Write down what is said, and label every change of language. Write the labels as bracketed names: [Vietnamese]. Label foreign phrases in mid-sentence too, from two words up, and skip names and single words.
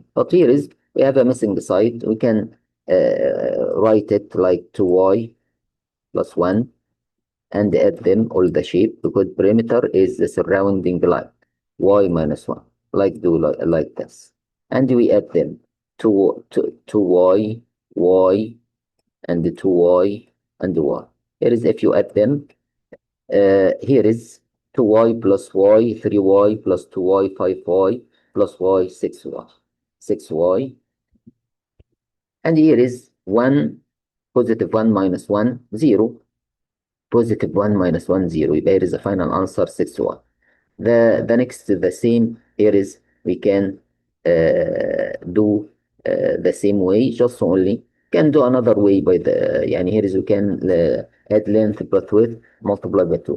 [English] But here is, we have a missing side. We can write it like 2y plus 1 and add them all the shape, because perimeter is the surrounding line. Y minus 1. Like this. And we add them. 2y, y, and 2y, and y. Here is, if you add them, here is 2y plus y, 3y plus 2y, 5y plus y, 6y. 6y. And here is 1, positive 1 minus 1, 0. Positive 1 minus 1, 0. Here is the final answer, 6y. The next, the same. Here is, we can do the same way, just only can do another way by the, here is we can add length plus width multiply by 2.